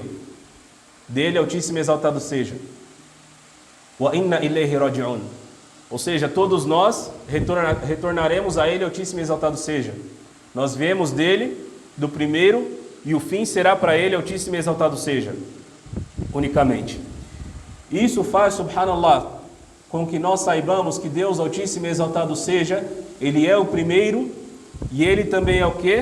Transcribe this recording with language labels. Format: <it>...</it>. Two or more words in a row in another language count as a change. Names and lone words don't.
<pt>Dele, Altíssimo e Exaltado seja.</pt> <ar>وإنا إليه راجعون.</ar> <pt>Ou seja, todos nós retornaremos a Ele, Altíssimo e Exaltado seja. Nós viemos dele, do primeiro, e o fim será para Ele, Altíssimo e Exaltado seja. Unicamente. Isso faz, subhanallah, com que nós saibamos que Deus, Altíssimo e Exaltado seja, Ele é o primeiro, e Ele também é o quê?</pt>